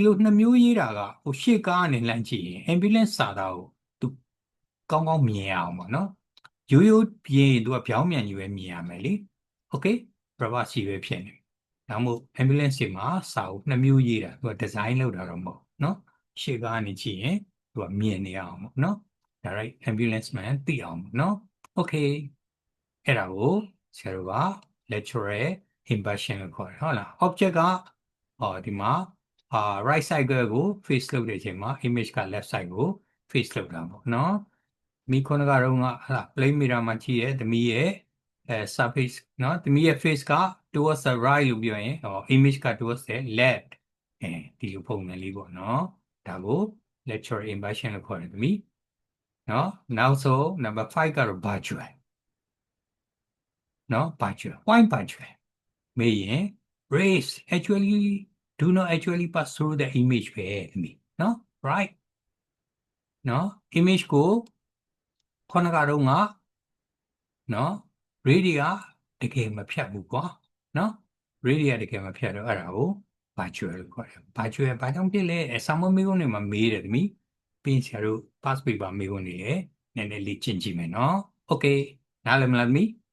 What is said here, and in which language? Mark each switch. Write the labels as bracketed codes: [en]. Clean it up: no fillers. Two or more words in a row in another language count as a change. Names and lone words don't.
[my] လို2မျိုးရေးတာကဟိုရှေ့ကားကနေလှမ်းကြည့်ရင် ambulance စာသားကိုသူကောင်းကောင်းမြင်အောင်ပေါ့နော်ရိုးရိုးပြင်သူကပြောင်းမြန် ကြီးပဲမြင်ရမယ်လေ [en] okay privacy [my] ပဲဖြစ်နေဒါမှမဟုတ် ambulance တွေမှာစာအုပ်2မျိုးရေးတာသူက design လုပ်တာတော့မဟုတ်နော်ရှေ့ကားကနေကြည့်ရင်သူကမြင်နေအောင်ပေါ့နော် [en] direct ambulance man [my] သိအောင်ပေါ့နော် okay အဲ့ဒါကိုဆရာတို့က [en] lateral inversion [my] လို့ခေါ်တယ်ဟုတ်လား object ကဒီမှာ [en] right side [my] ကို face လုပ်တဲ့အချိန်မှာ image က [en] left side [my] ကို face လုပ်တာပေါ့နော်မိခုနကတော့ဟာ [en] plane mirror [my] မှာကြည့်ရဲ့သမီးရဲ့ surface နော်သမီးရဲ့ face က [en] towards the right [my] လို့ပြောရင်image က [en] towards the left [my] ဒီလိုပုံစံလေးပေါ့နော်ဒါကို [en] lecture inversion [my] လို့ခေါ်တယ်သမီးနော်နောက်ဆုံး number 5ကတော့ virtual [en] နော် virtual why virtual မေးရင် rays actually do not actually pass through the image [my] ပဲသမီးနော် right နော် image ကိုခုနကတော့ငါနော် ray တွေကတကယ်မဖြတ်ဘူးကွာနော် ray တွေကတကယ်မဖြတ်တော့အဲ့ဒါကို virtual လို့ခေါ်တယ် virtual ဘာကြောင့်ဖြစ်လဲ exam မေးခွန်းတွေမှာမေးတယ်သမီးပြီးဆရာတို့ [en] pass paper [my] မေးခွန်းတွေလည်းနည်းနည်းလေးကျင့်ကြည့်မယ်နော် okay နားလည်မလားသမီး